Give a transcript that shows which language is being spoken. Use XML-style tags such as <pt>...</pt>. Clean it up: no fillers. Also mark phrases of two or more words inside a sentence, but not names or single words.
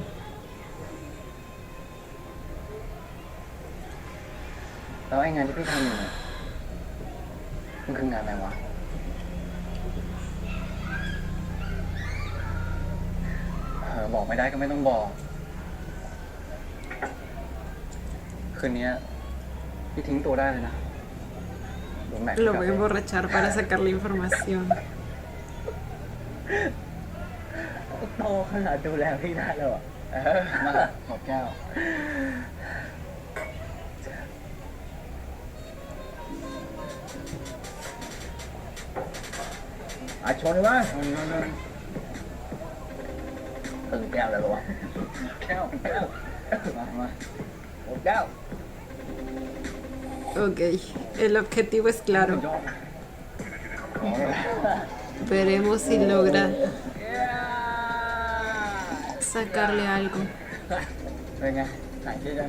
<th>แล้วไอ้งานที่พี่ทำอยู่เนี่ยมันคืองานอะไรวะบอกไม่ได้ก็ไม่ต้องบอก คืนนี้พี่ทิ้งตัวได้เลยนะโดนแม็กซ์</th> <es>Lo</es> <th>กลับ</th> <es>voy a</es> <th>เอง</th> <es>emborrachar para sacarle información.</es> <th>โตขนาดดูแลพี่ได้แล้วอ่ะ มาขอบแก้ว ชนเลยมั้ย เอาเงิน ตึงแก้วเลยเหรอวะ แก้วมา หมดแก้ว</th> <es>Ok, el objetivo es claro.</es> <th>ยอด</th> <es>Veremos si logra sacarle algo.</es> <th>เป็นไงหายคิดยัง</th>